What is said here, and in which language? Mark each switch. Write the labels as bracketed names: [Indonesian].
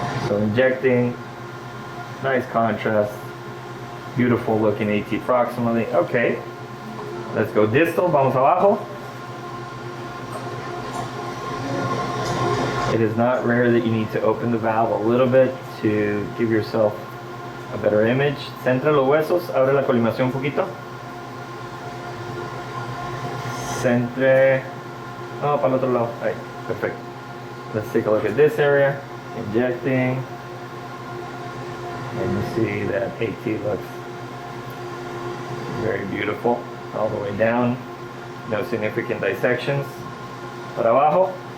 [English] So injecting, nice contrast, beautiful looking AT proximally. Okay, let's go distal, [Spanish] vamos abajo. [English] It is not rare that you need to open the valve a little bit to give yourself a better image. [Spanish] Centra los huesos, abre la colimación un poquito. Centre, oh, para el otro lado. Ahí, perfect. [English] Let's take a look at this area. Injecting. And you see that AT looks very beautiful all the way down. No significant dissections. [Spanish] Para abajo.